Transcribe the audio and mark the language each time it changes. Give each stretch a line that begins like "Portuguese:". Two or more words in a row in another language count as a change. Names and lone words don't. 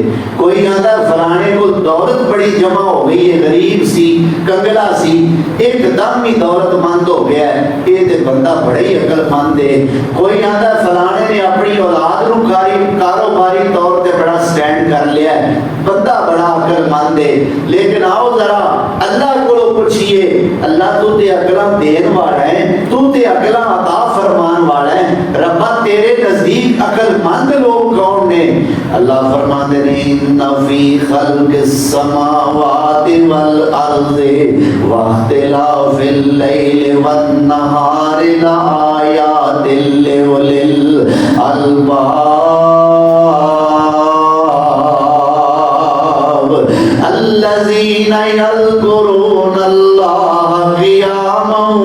Urdu: کوئی آتا ہے فلانے کو دولت بڑی جمع ہو گئی ہے, غریب سی کنگلا سی ایک دم ہی دولت مند ہو گیا ہے, یہ تے بندہ بڑا ہی عقل مند ہے. کوئی آتا ہے فلانے نے اپنی اولاد نو کاروباری طور تے بڑا سٹینڈ کر لیا ہے, بندہ بڑا عقل مند ہے.
Punjabi: لیکن آؤ ذرا اللہ کو پوچھئے, اللہ تو تے عقلاں دین والا ہے, تو تے عقلاں عطا فرمان والا ہے, ربا تیرے نزدیک عقل مند لوگ کون نے؟
Urdu: اللہ فرماتے ہیں
Arabic: ان فی خلق السماوات والارض واختلاف اللیل والنہار لآیات الباب الذين يذكرون الله قياما